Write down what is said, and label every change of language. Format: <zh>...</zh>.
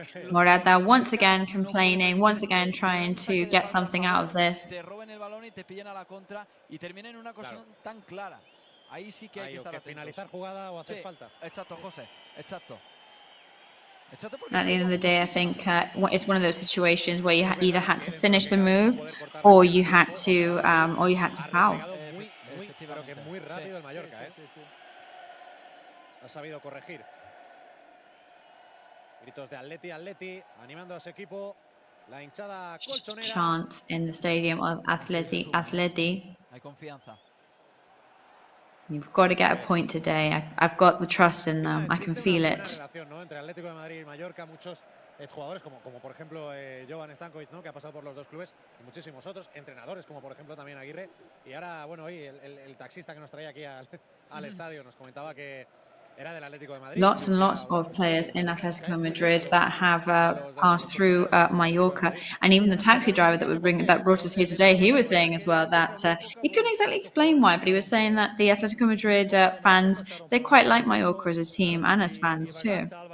<en>Morata once again complaining, once again trying to get something out of this.</en> <es>Te roben el balón y te pillan a la contra y termina en una cosa tan clara. Ahí sí que hay que estar atentos. Finalizar jugada o hacer falta. Exacto, José. Exacto.</es> <en>At the end of the day, I think it's one of those situations where you either had to finish the move or you had to foul.</en> <es>Pero que muy rápido el Mallorca, ha sabido corregir. Gritos de Atleti, animando a su equipo. La hinchada colchonera.</es> <en>Chant in the stadium of Atleti.</en> <es>Hay confianza.</es> <en>You've got to get a point today. I've got the trust in them. I can feel it.</en> <es>Entre Atlético de Madrid y Mallorca, muchos jugadores como por ejemplo Jovan Stankovic, ¿no? Que ha pasado por los dos clubes, y muchísimos otros entrenadores como por ejemplo también Aguirre. Y ahora, bueno, hoy el taxista que nos traía aquí al estadio nos comentaba que era del Atlético de Madrid.</es> <en>Lots and lots of players in Atlético Madrid that have passed through Mallorca, and even the taxi driver that brought us here today, he was saying as well that he couldn't exactly explain why, but he was saying that the Atlético Madrid fans, they quite like Mallorca as a team and as fans too.</en>